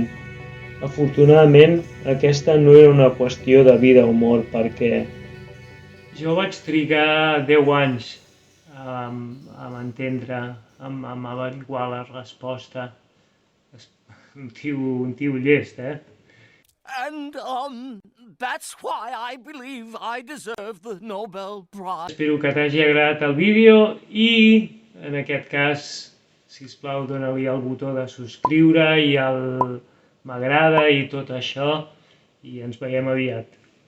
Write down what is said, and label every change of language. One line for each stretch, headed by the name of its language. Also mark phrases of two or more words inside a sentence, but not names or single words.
Catalan: Afortunadament, aquesta no era una qüestió de vida o mort, perquè jo vaig trigar 10 anys a entendre, a averiguar la resposta. Un tio llest,
English: And that's why I believe I deserve the Nobel Prize.
Catalan: Espero que t'hagi agradat el vídeo i, en aquest cas, sisplau, dona-li el botó de subscriure i el m'agrada i tot això. i ens veiem aviat.